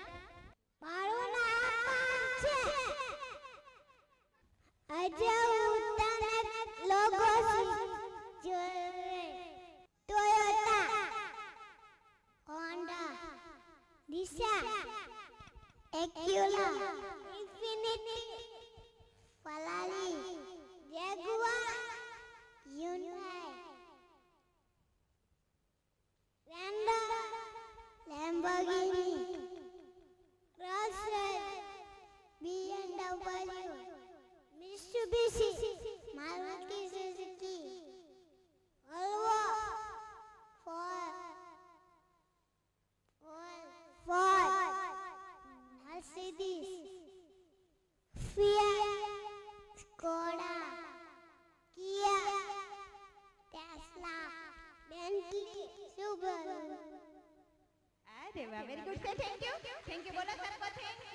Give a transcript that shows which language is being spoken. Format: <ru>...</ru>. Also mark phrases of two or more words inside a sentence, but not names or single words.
<gu>મારું નામ છે અજય ઉત્તમ લોગો ટોયોટા હોન્ડા દિશા એક્યુલા ઇન્ફિનિટી ફરારી જેગુઆર યુનાઈ રેન્ડર લેમ્બોર્ગિની Rolls-Royce, BMW, Mitsubishi, Maruti Suzuki, Volvo, Ford, Mercedes, Fiat, Skoda, Kia, Tesla, Bentley, Subaru. અરે વાહ,</gu> <en>very good. thank you</en> <gu>બોલો સર્વોથી.</gu>